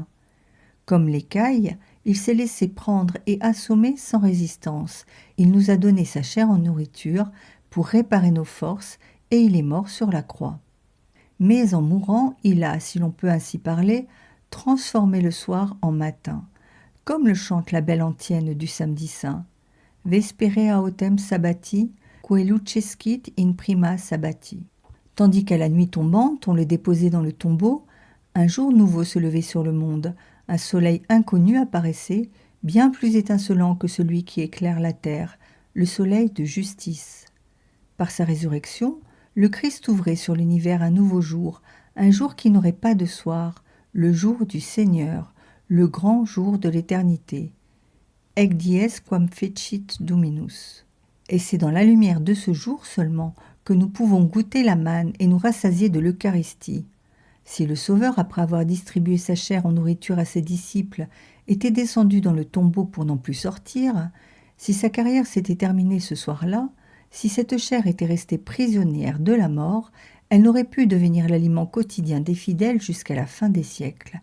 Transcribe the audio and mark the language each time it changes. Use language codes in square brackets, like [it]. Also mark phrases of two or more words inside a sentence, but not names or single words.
[fr] Comme l'écaille, il s'est laissé prendre et assommer sans résistance. Il nous a donné sa chair en nourriture pour réparer nos forces, et il est mort sur la croix. Mais en mourant, il a, si l'on peut ainsi parler, transformé le soir en matin, comme le chante la belle antienne du samedi saint. [la] Vespere autem sabbati, que lucescit in prima sabbati. [fr] Tandis qu'à la nuit tombante, on le déposait dans le tombeau, un jour nouveau se levait sur le monde, un soleil inconnu apparaissait, bien plus étincelant que celui qui éclaire la terre, le soleil de justice. Par sa résurrection, le Christ ouvrait sur l'univers un nouveau jour, un jour qui n'aurait pas de soir, le jour du Seigneur, le grand jour de l'éternité. [la] Ec dies quam fecit Dominus. [fr] Et c'est dans la lumière de ce jour seulement que nous pouvons goûter la manne et nous rassasier de l'Eucharistie. Si le Sauveur, après avoir distribué sa chair en nourriture à ses disciples, était descendu dans le tombeau pour n'en plus sortir, si sa carrière s'était terminée ce soir-là, si cette chair était restée prisonnière de la mort, elle n'aurait pu devenir l'aliment quotidien des fidèles jusqu'à la fin des siècles.